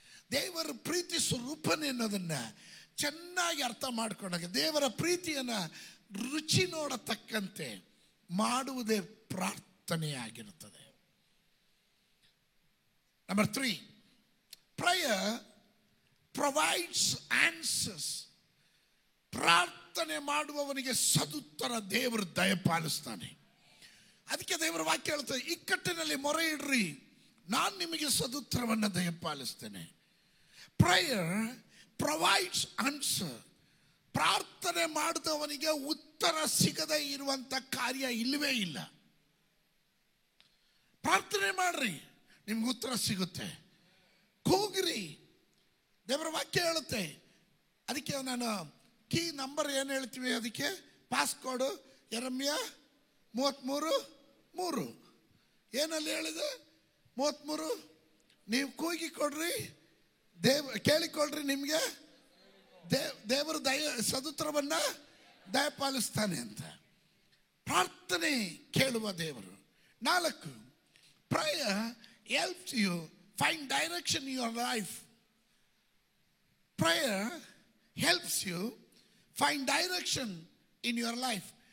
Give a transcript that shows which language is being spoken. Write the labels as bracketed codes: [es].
[kn] ದೇವರ ಪ್ರೀತಿ ಸ್ವರೂಪನೆ ಅನ್ನೋದನ್ನು ಚೆನ್ನಾಗಿ ಅರ್ಥ ಮಾಡ್ಕೊಂಡಾಗ ದೇವರ ಪ್ರೀತಿಯನ್ನು ರುಚಿ ನೋಡತಕ್ಕಂತೆ ಮಾಡುವುದೇ ಪ್ರಾರ್ಥನೆಯಾಗಿರುತ್ತದೆ. [en] Number 3, prayer provides answers. [kn] ಪ್ರಾರ್ಥನೆ ಮಾಡುವವನಿಗೆ ಸದುತ್ತರ ದೇವರು ದಯಪಾಲಿಸ್ತಾನೆ. ಅದಕ್ಕೆ ದೇವರ ವಾಕ್ಯ ಹೇಳ್ತದೆ, ಇಕ್ಕಟ್ಟಿನಲ್ಲಿ ಮೊರೆ ಇಡ್ರಿ, ನಾನು ನಿಮಗೆ ಸದುತ್ತರವನ್ನು ದಯಪಾಲಿಸ್ತೇನೆ. [en] prayer provides answer. [kn] ಪ್ರಾರ್ಥನೆ ಮಾಡಿದವನಿಗೆ ಉತ್ತರ ಸಿಗದೇ ಇರುವಂಥ ಕಾರ್ಯ ಇಲ್ಲವೇ ಇಲ್ಲ. ಪ್ರಾರ್ಥನೆ ಮಾಡ್ರಿ, ನಿಮ್ಗೆ ಉತ್ತರ ಸಿಗುತ್ತೆ. ಕೂಗ್ರಿ, ದೇವರ ವಾಕ್ಯ ಹೇಳುತ್ತೆ. ಅದಕ್ಕೆ ನಾನು ಕೀ ನಂಬರ್ ಏನು ಹೇಳ್ತೀವಿ, ಅದಕ್ಕೆ ಪಾಸ್ಕೋಡು ಯೆರೆಮೀಯ 33:3 ಏನಲ್ಲಿ ಹೇಳಿದೆ? 33. ನೀವು ಕೂಗಿ ಕೊಡ್ರಿ, ಕೇಳಿಕೊಳ್ರಿ, ನಿಮಗೆ ದೇವರು ಸದುತ್ತರವನ್ನು ದಯಪಾಲಿಸ್ತಾನೆ ಅಂತ. ಪ್ರಾರ್ಥನೆ ಕೇಳುವ ದೇವರು. [en] 4, prayer helps you find direction in your life. Prayer helps you find direction in your life.